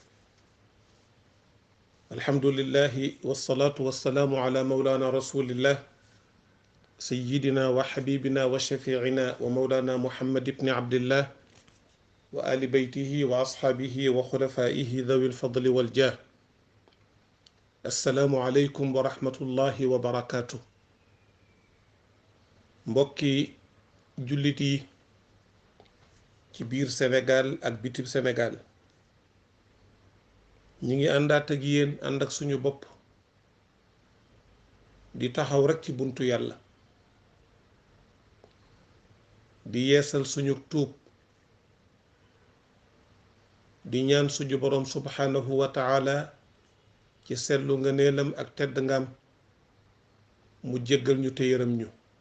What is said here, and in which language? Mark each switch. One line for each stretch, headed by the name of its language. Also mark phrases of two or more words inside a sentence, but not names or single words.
Arabic: الحمد لله والصلاة والسلام على مولانا رسول الله سيدنا وحبيبنا وشفيعنا ومولانا محمد بن عبد الله وآل بيته وأصحابه وخلفائه ذوي الفضل والجاه. السلام عليكم ورحمة الله وبركاته.
Wolof: mbokki jullit yi ci biir Sénégal ak bitib Sénégal ñi ngi àndaat ak yéen ànd ak suñu bopp di taxaw rekk ci buntu yàlla di yeesal suñu tuub di ñaan suñu boroom
Arabic: سبحانه وتعالى
Wolof: ci seetlu nga neelam ak tedd ngam mu jéggal ñu te yërëm ñu.